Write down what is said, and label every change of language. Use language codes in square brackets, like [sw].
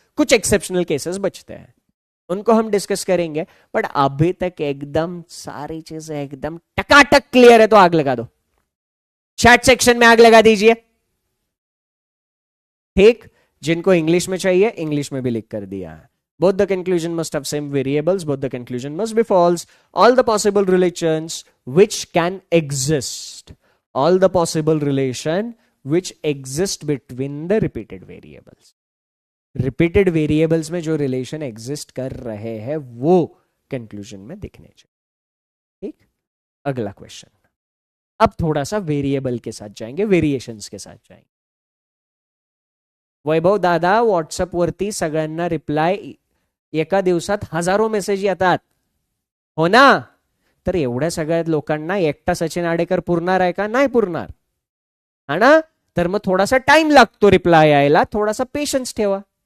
[hi] कुछ exceptional cases बचते हैं, उनको हम डिस्कस करेंगे, बट अभी तक एकदम सारी चीजें एकदम टकाटक क्लियर है तो आग लगा दो। चैट सेक्शन में आग लगा दीजिए। ठीक। जिनको इंग्लिश में चाहिए इंग्लिश में भी लिख कर दिया है। [en] Both the conclusion must have same variables. Both the conclusion must be false. All the possible relations which can exist. All the possible relation which exist between the repeated variables. Repeated variables [hi] में जो relation exist कर रहे हैं वो conclusion में दिखने चाहिए। ठीक। अगला क्वेश्चन। अब थोड़ा सा वेरिएबल के साथ जाएंगे, वेरिएशंस के साथ जाएंगे। [mr] वैभव दादा, व्हॉट्सअप वरती सगळ्यांना रिप्लाय एका दिवसात हजारो मेसेज येतात हो ना? तर एवढ्या सगळ्या लोकांना एकटा सचिन आडेकर पुरणार आहे का? नाही पुरणार, हा ना? तर मग थोडासा टाइम लागतो रिप्लाय यायला, थोडासा पेशन्स ठेवा।